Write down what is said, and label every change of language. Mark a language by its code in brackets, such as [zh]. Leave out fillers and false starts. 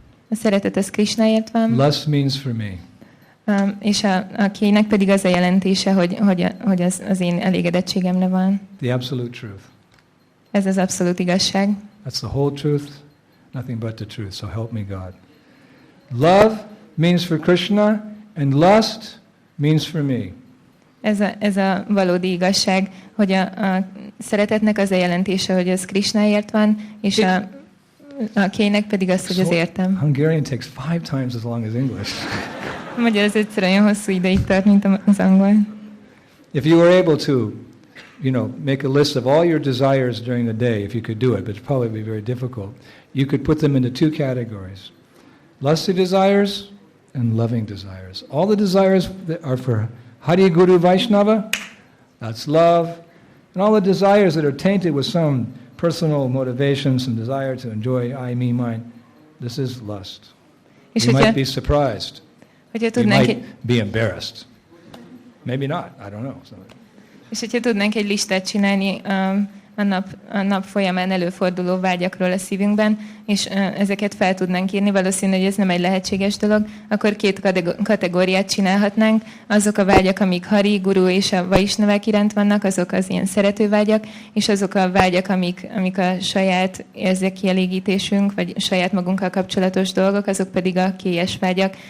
[hu] A szeretet az Krishnáért van. [en] Lust means for me. [hu] És a kének pedig az a jelentése, hogy az én elégedettségemre van. [en] The absolute truth. [hu] Ez az abszolút igazság. [en] That's the whole truth, nothing but the truth, so help me God. Love means for Krishna, and lust means for me. [hu] Ez a valódi igazság, hogy a szeretetnek az a jelentése, hogy az Krishnáért van, és a kének pedig az, hogy az értem. [en] Hungarian takes 5 times as long as English. [hu] A magyar az egyszer olyan hosszú ideig tart, mint az angol. [en] If you were able to, make a list of all your desires during the day, if you could do it, but it'd probably be very difficult, you could put them into 2 categories. Lusty desires and loving desires. All the desires that are for Hari Guru Vaishnava, that's love. And all the desires that are tainted with some personal motivation, some desire to enjoy I, me, mine, this is lust. You might be surprised. You might be embarrassed. Maybe not, I don't know. [hu] És hogyha tudnánk egy listát csinálni a nap folyamán előforduló vágyakról a szívünkben, és ezeket fel tudnánk írni, valószínű, hogy ez nem egy lehetséges dolog, akkor 2 kategóriát csinálhatnánk. Azok a vágyak, amik Hari, Guru és a Vaisnavák iránt vannak, azok az ilyen szerető vágyak, és azok a vágyak, amik a saját érzékkielégítésünk, vagy saját magunkkal kapcsolatos dolgok, azok pedig a kélyes vágyak.